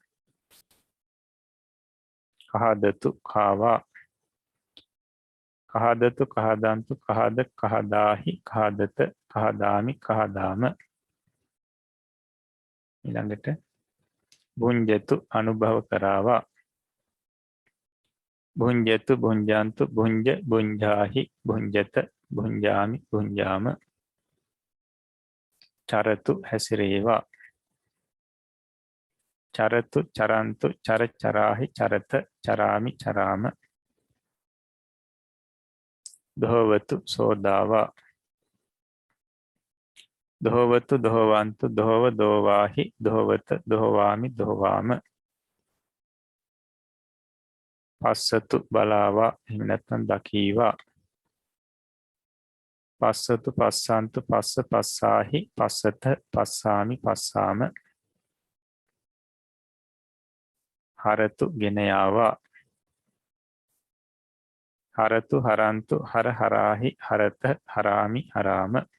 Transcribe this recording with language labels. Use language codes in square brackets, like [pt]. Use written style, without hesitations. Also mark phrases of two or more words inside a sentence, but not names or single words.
[si] කහදතු කාවා. [pi] කහදතු කහදන්තු කහද කහදාහි කහදත කහදාමි කහදාම. [si] ඊළඟට බුඤ්ජතු අනුභව කරාවා. [pi] බුඤ්ජතු බුඤ්ජන්තු බුඤ්ජ බුඤ්ජාහි බුඤ්ජත බුඤ්ජාමි බුඤ්ජාම. [si] චරතු හැසිරේවා. [pi] චරතු චරන්තු චර චරාහි චරත චරාමි චරාම. [si] දොහවතු සෝදාවා. [pi] දොහවතු දොහවන්තු දොහව දෝවාහි දොහවත දොහවාමි දොහවාම. [si] පස්සතු බලාවා එහෙම නැත්නම් දකීවා. [pi] පස්සතු පස්සන්තු පස්ස පස්සාහි පස්සත පස්සාමි පස්සාම. [si] හරතු ගෙන යාවා. [pi] හරතු හරන්තු හර හරාහි හරත හරාමි හරාම.